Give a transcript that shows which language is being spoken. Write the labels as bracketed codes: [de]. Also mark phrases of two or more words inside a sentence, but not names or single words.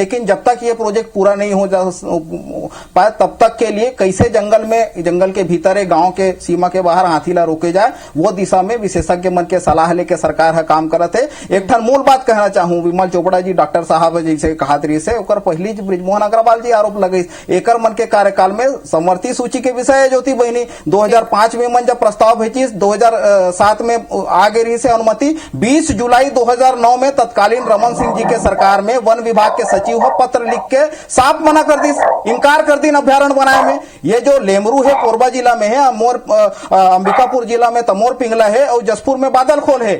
[hne] लेकिन जब तक ये प्रोजेक्ट पूरा नहीं हो जा पाए तब तक के लिए कैसे जंगल के भीतर गांव के सीमा के बाहर हाथी ला रोके जाए वो दिशा में विशेषज्ञ मन के सलाह लेके सरकार है काम करत है। एक ठन मूल बात कहना चाहूं, विमल चोपड़ा जी डॉक्टर साहब जैसे कहा तरी से ओकर पहली ब्रिजमोहन अग्रवाल जी आरोप लगे एकर मन के कार्यकाल में समर्थी सूची के विषय है ज्योति बहिनी 2005 में मन जब प्रस्ताव भेजी 2007 में आ गई से अनुमति, 20 जुलाई 2009 में तत्कालीन रमन सिंह जी के सरकार में वन विभाग के सचिव हो पत्र लिख के साफ मना कर दी, इनकार कर दी अभ्यारण्य बनाए में। ये जो लेमरू है कोरबा जिला में है, मोर अंबिकापुर जिला में तमोर पिंगला है और जसपुर में बादल खोल है।